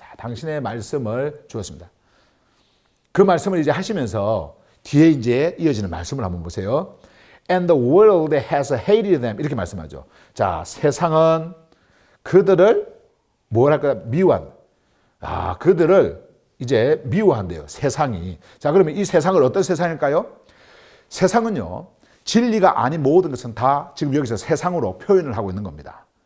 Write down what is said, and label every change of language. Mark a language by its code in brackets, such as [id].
[ko] 자, 당신의 말씀을 주었습니다. 그 말씀을 이제 하시면서 뒤에 이제 이어지는 말씀을 한번 보세요. [en] And the world has hated them. [ko] 이렇게 말씀하죠. 자, 세상은 그들을 뭐랄까 미워한. 그들을 이제 미워한대요. 세상이. 자, 그러면 이 세상을 어떤 세상일까요? 세상은요, 진리가 아닌 모든 것은 다 지금 여기서 세상으로 표현을 하고 있는 겁니다.